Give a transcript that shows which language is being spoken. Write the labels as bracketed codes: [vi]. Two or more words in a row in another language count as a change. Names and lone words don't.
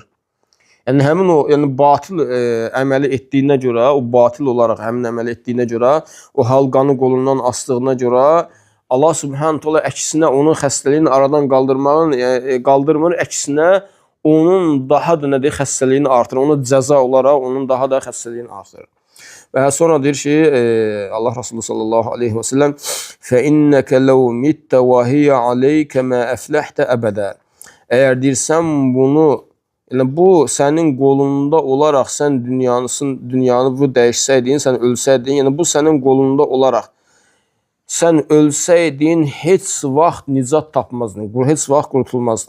[az] Yəni həmin o batıl əməli etdiyinə görə, o batıl olaraq həmin əməli etdiyinə görə, o halqanı qolundan asdığına görə Allah Subhanahu taala əksinə onun xəstəliyini aradan qaldırmır, əksinə onun daha da xəstəliyini artırır. Ona cəza olaraq onun daha da xəstəliyini artırır. Və sonra deyir ki, Allah Resulü [ar] صلى الله عليه وسلم فَإِنَّكَ لَوْ مِتَّ وَهِيَ عَلَيْكَ مَا أَفْلَحْتَ أَبَدًا. [az] Əgər deyirsən bunu, yəni bu sənin qolunda olaraq sən dünyanı bu dəyişsəydin, sən ölsəydin, yəni bu sənin qolunda olaraq sən ölsəydin heç vaxt nicat tapmazdın, heç vaxt qurtulmazdın.